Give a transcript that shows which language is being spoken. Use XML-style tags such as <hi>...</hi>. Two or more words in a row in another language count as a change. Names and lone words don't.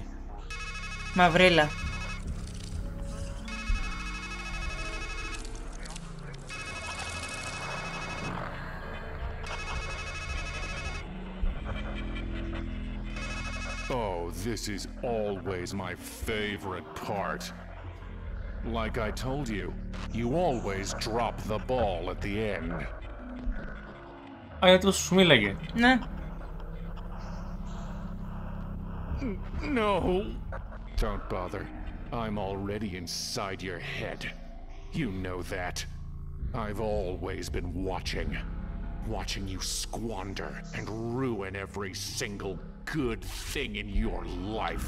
<el>Μαυρίλα.</el> <en>Oh, this is always my favorite part. Like I told you, you always drop the ball at the end.</en> <el>Α, γιατί το σου μίλαγε. Ναι.</el> <en>No. Don't bother. I'm already inside your head. You know that. I've always been watching. Watching you squander and ruin every single good thing in your life.</en>